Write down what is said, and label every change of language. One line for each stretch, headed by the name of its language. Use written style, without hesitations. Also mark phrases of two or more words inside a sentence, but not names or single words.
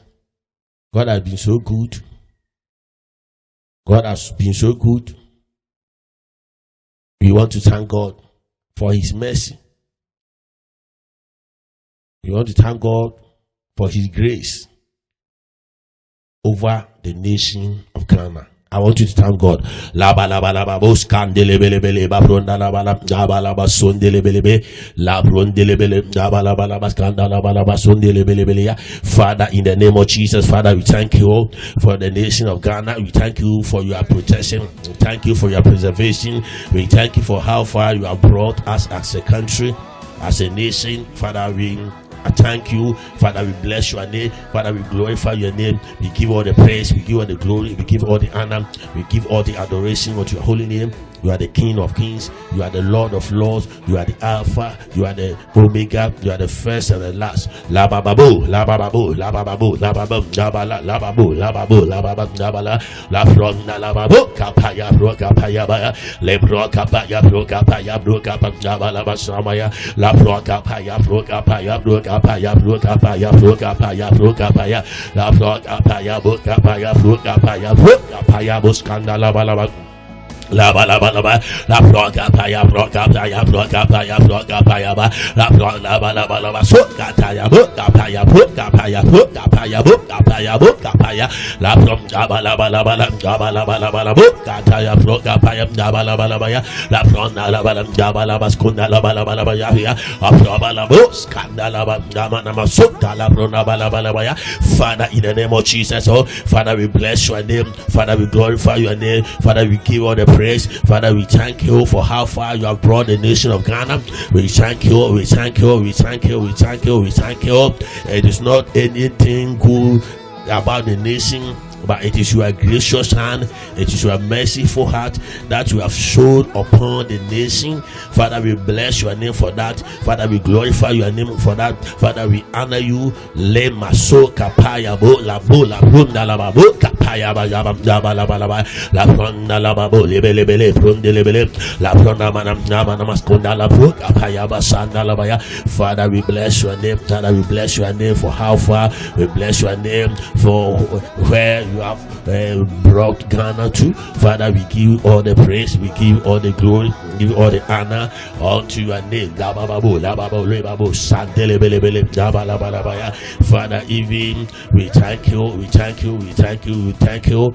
English: God has been so good. God has been so good. We want to thank God for His mercy. We want to thank God for His grace over the nation of Ghana. I want you to thank God. Laba laba laba bos kandelebelebele babronda laba laba laba sondelebelebe labrondelebele laba laba laba skandalaba laba sondelebelebele. Father, in the name of Jesus, Father, we thank you for the nation of Ghana. We thank you for your protection. We thank you for your preservation. We thank you for how far you have brought us as a country, as a nation. Father, I thank you. Father, we bless your name. Father, we glorify your name. We give all the praise. We give all the glory. We give all the honor. We give all the adoration unto your holy name. You are the King of Kings. You are the Lord of Lords. You are the Alpha. You are the Omega. You are the first and the last. La bababu, la bababu, la bababu, la bababu, la bala, la babu, la babu, la bababu, la bala, la frona, la babu, kapaya, bro, kapaya, baya, le bro, kapaya, bro, kapaya, bro, kapaya, bala, basamaya, la bro, kapaya, bro, kapaya, bro, kapaya, bro, kapaya, bro, kapaya, bro, kapaya, la bro, kapaya, bro, kapaya, bro, kapaya, bro, kapaya, buskanda, la bala. La ba la ba la ba la proga paya proga paya proga paya proga paya ba la proga la ba la ba so kataya proga paya proga paya proga paya proga paya proga paya la proga ba la ba la ba la ba la ba la ba la kataya proga paya ba la ba ya la proga la ba la ba skunda la ba ya ya proga la ba skanda la ba na ma so la proga ba la ya. Father, in the name of Jesus, oh Father, we bless your name. Father, we glorify your name. Father, we give all the praise. Father, we thank you for how far you have brought the nation of Ghana. We thank you, we thank you, we thank you, we thank you, we thank you. It is not anything good about the nation, but it is your gracious hand, it is your merciful heart that you have shown upon the nation. Father, we bless your name for that. Father, we glorify your name for that. Father, we honor you. Le maso kapaya bo la bo la brunda la ba bo kapaya ba ya ba la ba la brunda la ba bo lebe brunde lebe la brunda manam maskunda la bro kapaya ba sanda la ba ya. Father, we bless your name. Father, we bless your name for how far. We bless your name for where you have brought Ghana to. Father, we give you all the praise, we give you all the glory, we give you all the honor unto your name. Father, even we thank you, we thank you, we thank you, we thank you.